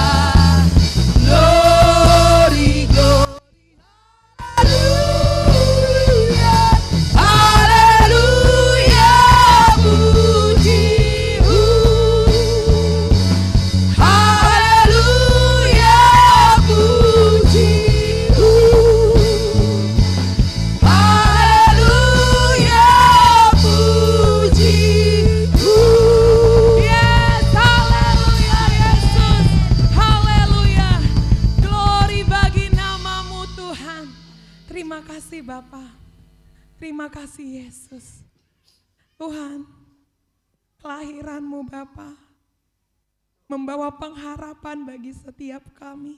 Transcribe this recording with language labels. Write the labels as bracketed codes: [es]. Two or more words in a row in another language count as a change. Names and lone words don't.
[en] Glory, glory, haleluya. [id] Haleluya, puji-Mu. Haleluya, puji-Mu. Haleluya, puji-Mu. Yes, haleluya Yesus. Haleluya. Glory bagi nama-Mu Tuhan. Terima kasih Bapa. Terima kasih Yesus. Tuhan, kelahiran-Mu Bapa membawa pengharapan bagi setiap kami.